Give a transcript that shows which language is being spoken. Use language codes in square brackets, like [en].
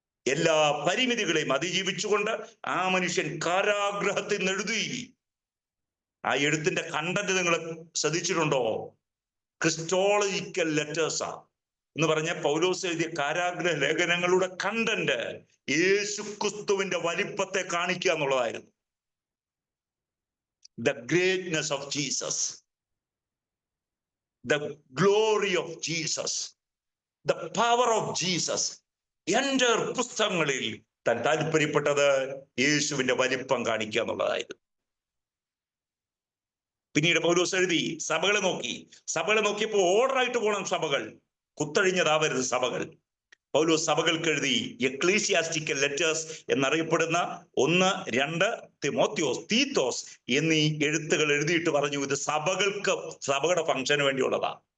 [ml] എല്ലാ പരിമിതികളെയും അതിജീവിച്ചുകൊണ്ട് ആ മനുഷ്യൻ കാരാഗ്രഹത്തിൽ നിന്ന് എഴുതി. ആ എഴുത്തിന്റെ കണ്ടന്റ് നിങ്ങൾ ശ്രദ്ധിച്ചിട്ടുണ്ടോ? ക്രിസ്റ്റോളജിക്കൽ ലെറ്റേഴ്സാ എന്ന് പറഞ്ഞ പൗലോസ് എഴുതിയ കാരാഗ്രഹ ലേഖനങ്ങളുടെ കണ്ടന്റ് യേശുക്രിസ്തുവിന്റെ വലിപ്പത്തെ കാണിക്കുക എന്നുള്ളതായിരുന്നു. [en] The greatness of Jesus, the glory of Jesus, the power of Jesus. [ml] എൻ്റെ പുസ്തകങ്ങളിൽ താൻ താല്പര്യപ്പെട്ടത് യേശുവിന്റെ വലിപ്പം കാണിക്കുക എന്നുള്ളതായിരുന്നു. പിന്നീട് പൗലോസ് എഴുതി സഭകളെ നോക്കിയപ്പോൾ ഓർഡറായിട്ട് പോകണം സഭകൾ, കുത്തഴിഞ്ഞതാവരുത് സഭകൾ. പൗലോസ് സഭകൾക്ക് എഴുതി എക്ലീസിയാസ്റ്റിക്കൽ ലെറ്റേഴ്സ് എന്നറിയപ്പെടുന്ന 1, 2 തിമോത്തിയോസ്, തീത്തോസ് എന്നീ എഴുത്തുകൾ എഴുതിയിട്ട് പറഞ്ഞു, ഇത് സഭകളുടെ ഫംഗ്ഷന് വേണ്ടിയുള്ളതാ.